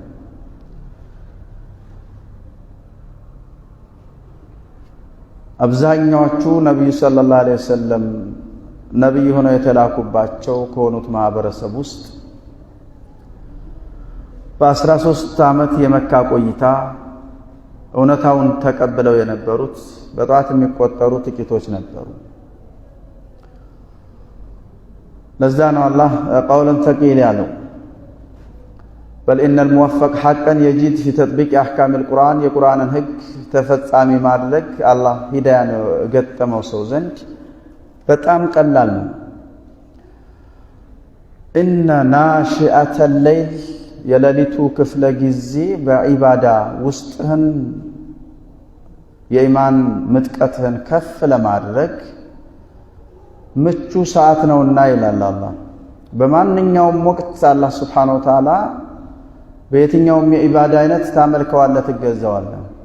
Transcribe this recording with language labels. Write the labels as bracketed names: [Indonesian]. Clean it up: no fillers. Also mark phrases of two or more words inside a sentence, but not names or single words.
[Amharic] አብዛኛዎቹ ነብዩ [Arabic] صلى الله عليه وسلم [Amharic] ነብይ ሆነው የተላኩባቸው ከሆኑት ማህበረሰብ ውስጥ በ13 ዓመት የመካ ቆይታ እውነታውን ተቀብለው የነበሩት በጣት የሚቆጠሩ ጥቂቶች ነበሩ። ለዛ ነው አላህ [Arabic] قولا ثقيل [Amharic] ያለው [Arabic] بل ان الموفق حقا يجد في تطبيق احكام القرآن [Amharic] የቁርአንን ህግ ተፈጻሚ ማድረግ አላህ ሂዳያን ገጠመው ሰው ዘንድ በጣም ቀላል ነው። [Arabic] ان ناشئة الليل [Amharic] የሌሊቱ ክፍለ ጊዜ በዒባዳ ውስጥህን የኢማን ምጥቀትህን ከፍ ለማድረግ ምቹ ሰዓት ነውና ይላል አላህ። በማንኛውም ወቅት አላህ [Arabic] سبحانه وتعالى [Amharic] በየትኛውም የዒባዳ አይነት ታመልከዋለህ ትገዛዋለህ።